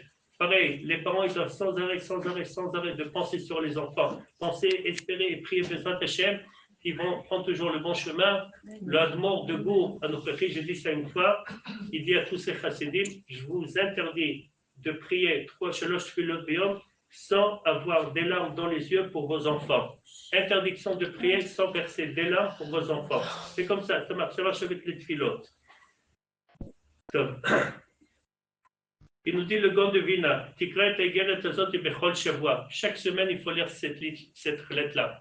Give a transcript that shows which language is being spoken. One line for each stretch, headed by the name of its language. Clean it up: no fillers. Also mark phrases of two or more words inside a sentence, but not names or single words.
French: Pareil, les parents, ils doivent sans arrêt de penser sur les enfants. Penser, espérer et prier
Hebrew: בעזרת השם,
French: qui vont prendre toujours le bon chemin. L'Admor de Bourg, à notre j'ai dit ça une fois, il dit à tous ces chassidim, je vous interdis de prier 3
Hebrew: שלוש תפילות ביום
French: sans avoir des larmes dans les yeux pour vos enfants. Interdiction de prier sans verser des larmes pour vos enfants. C'est comme ça marche avec les tfilotes. Il nous dit le Gaon de Vina, chaque semaine il faut lire cette lettre-là.